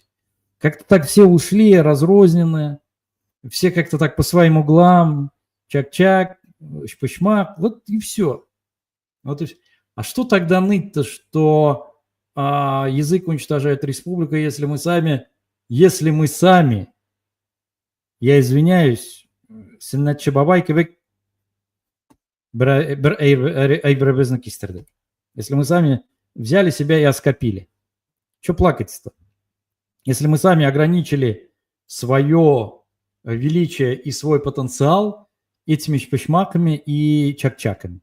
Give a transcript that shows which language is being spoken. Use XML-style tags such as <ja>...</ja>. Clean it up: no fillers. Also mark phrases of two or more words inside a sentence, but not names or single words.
<ru>Как-то так все ушли, разрозненные, все как-то так по своим углам, чак-чак, шпышмак, вот и все. Вот и все. А что тогда ныть-то, что язык уничтожает республика, если мы сами, я извиняюсь,</ru> <tt>Сеннатчы бабай кебек</tt> <ru>если мы сами взяли себя и оскопили. Что плакать-то? Если мы сами ограничили свое величие и свой потенциал этими шпышмаками и чак-чаками.</ru>